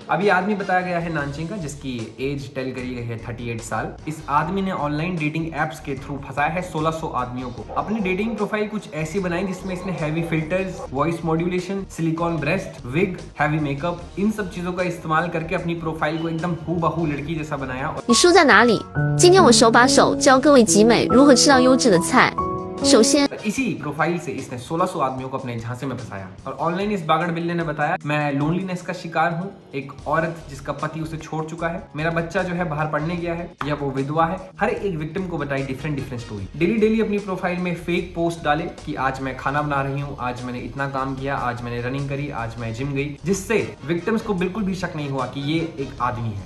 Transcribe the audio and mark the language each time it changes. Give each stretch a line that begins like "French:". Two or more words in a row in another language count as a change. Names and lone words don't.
Hindi: अभी आदमी बताया गया है नानजिंग का, जिसकी एज टेल करी गई है 38 साल। इस आदमी ने
English: online dating apps
Hindi: के थ्रू फंसाया है 1600 आदमियों को। अपनी डेटिंग प्रोफाइल कुछ ऐसी बनाई जिसमें इसने
English: heavy filters, voice modulation, silicone breast, wig, heavy makeup,
Hindi: इन सब चीजों का इस्तेमाल करके अपनी प्रोफाइल को एकदम हूबहू लड़की जैसा बनाया।
Chinese: 你输在哪里？今天我手把手教各位集美如何吃到优质的菜。首先，
Hindi: इसी प्रोफाइल से इसने 1600 आदमियों को अपने झांसे में फंसाया। और ऑनलाइन इस बागड़ बिल्ले ने बताया, मैं लोनलीनेस का शिकार हूँ, एक औरत जिसका पति उसे छोड़ चुका है, मेरा बच्चा जो है बाहर पढ़ने गया है, या वो विधवा है। हर एक विक्टिम को बताई
English: different story.
Hindi: डेली अपनी प्रोफाइल में
English: fake post
Hindi: डाले कि आज मैं खाना बना रही हूँ, आज मैंने इतना काम किया, आज मैंने रनिंग करी, आज मैं जिम गई, जिससे विक्टिम्स को बिल्कुल भी शक नहीं हुआ कि ये एक आदमी है।